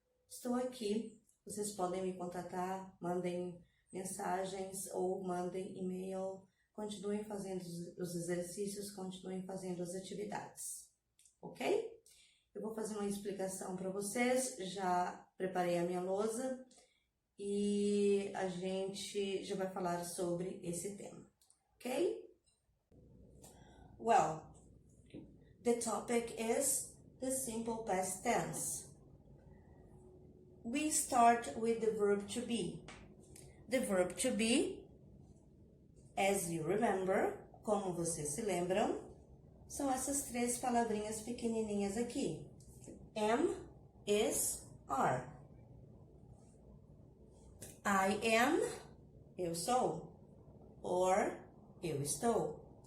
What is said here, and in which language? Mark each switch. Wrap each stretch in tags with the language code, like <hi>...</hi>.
<pt>Estou aqui, vocês podem me contatar, mandem mensagens ou mandem e-mail, continuem fazendo os exercícios, continuem fazendo as atividades, ok? Eu vou fazer uma explicação para vocês, já preparei a minha lousa e a gente já vai falar sobre esse tema, ok?</pt> <en>Well, the topic is the simple past tense. We start with the verb to be. The verb to be, as you remember,</en> <pt>como vocês se lembram, são essas três palavrinhas pequenininhas aqui.</pt> <en>Am, is, are.</en> <pt>I am, eu sou. Or, eu estou.</pt>